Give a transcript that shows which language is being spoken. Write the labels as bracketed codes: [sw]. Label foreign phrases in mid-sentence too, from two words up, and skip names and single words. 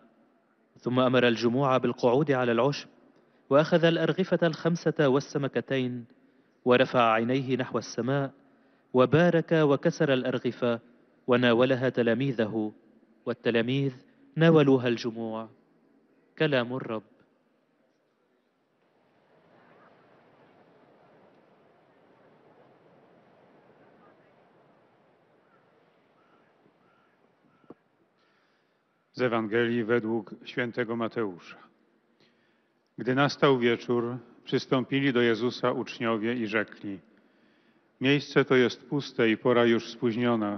[ar] ثم أمر الجموع بالقعود على العشب، وأخذ الأرغفة 5 والسمكتين، ورفع عينيه نحو السماء، وبارك وكسر الأرغفة، وناولها تلاميذه، والتلاميذ ناولوها الجموع. كلام الرب. [pl] Z Ewangelii według świętego Mateusza. Gdy nastał wieczór, przystąpili do Jezusa uczniowie i rzekli: Miejsce to jest puste i pora już spóźniona.